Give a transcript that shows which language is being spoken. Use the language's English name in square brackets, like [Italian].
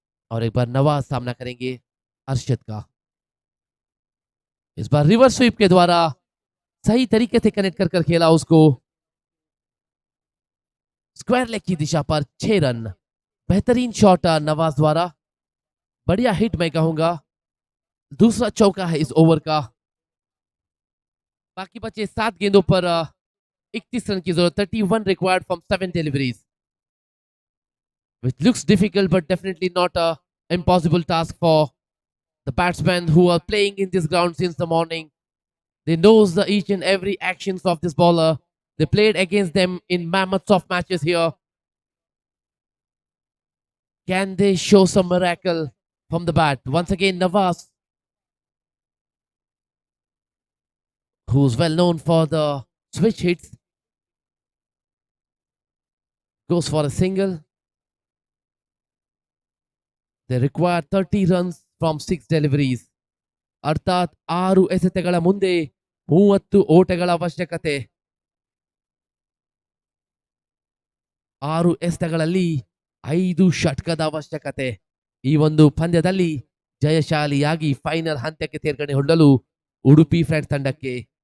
[Hindi] और एक बार नवाज सामना करेंगे अरशद का। इस बार रिवर्स स्वीप के द्वारा सही तरीके से कनेक्ट कर खेला उसको, स्क्वायर लेग की दिशा पर 6 रन। बेहतरीन शॉट नवाज द्वारा, बढ़िया हिट मैं कहूंगा। दूसरा चौका है इस ओवर का। बाकी बचे 7 गेंदों पर 31 रन की जरूरत। [English] 31 required from 7 deliveries, which looks difficult but definitely not a impossible task for the batsmen who are playing in this ground since the morning. They knows the each and every actions of this bowler. They played against them in mammoths of matches here. Can they show some miracle from the bat? Once again, Nawaz, who's well known for the switch hits, goes for a single. They require 30 runs from 6 deliveries. [Kannada] ಅರ್ಥಾತ್ 6 ಎಸೆತಗಳ ಮುಂದೆ 30 ಓಟಗಳ ಅವಶ್ಯಕತೆ. 6 ಎಸೆತಗಳಲ್ಲಿ 5 ಷಟ್ಕದ ಅವಶ್ಯಕತೆ. ಈ ಒಂದು ಪಂದ್ಯದಲ್ಲಿ ಜಯಶಾಲಿಯಾಗಿ final ಹಂತಕ್ಕೆ ತೇರ್ಗಡೆಗೊಳ್ಳಲು Udupi friends ತಂಡಕ್ಕೆ.